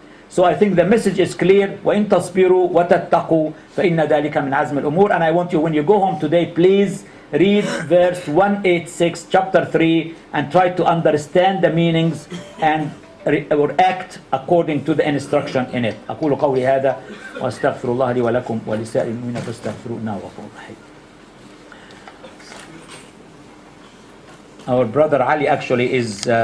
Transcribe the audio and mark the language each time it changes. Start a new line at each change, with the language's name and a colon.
English: So I think the message is clear.
Arabic: وَإِن تَصْبِرُوا وَتَتَّقُوا فَإِنَّ ذَلِكَ مِنْ عَزْمِ الْأُمُورِ.
English: And I want you, when you go home today, please read verse 186, chapter 3, and try to understand the meanings and or act according to the instruction in it.
Arabic: أقول قولي هذا وأستغفر الله لي ولكم ولسائر المؤمنين فاستغفروه إنه غفور رحيم.
English: Our brother Ali actually is